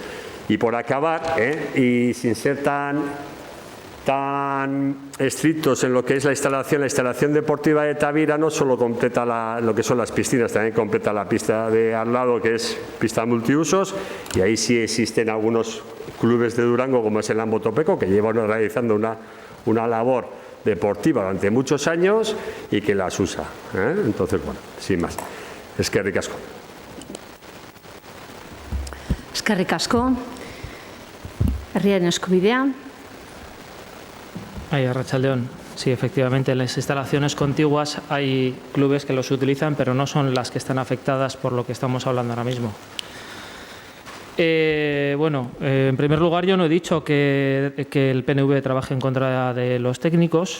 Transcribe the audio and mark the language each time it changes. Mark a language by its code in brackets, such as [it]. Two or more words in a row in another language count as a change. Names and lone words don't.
[es] Y por acabar, y sin ser tan estrictos en lo que es la instalación deportiva de Tavira no solo completa lo que son las piscinas, también completa la pista de al lado, que es pista multiusos, y ahí sí existen algunos clubes de Durango, como es el Ambo Topeco, que llevan realizando una labor deportiva durante muchos años y que las usa. Entonces, bueno, sin más. [eu] Eskerrik asko. Eskerrik asko. Herriaren eskubidea. Arratsaldeon. [es] Sí, efectivamente, en las instalaciones contiguas hay clubes que los utilizan, pero no son las que están afectadas por lo que estamos hablando ahora mismo. En primer lugar, yo no he dicho que el PNV trabaje en contra de los técnicos.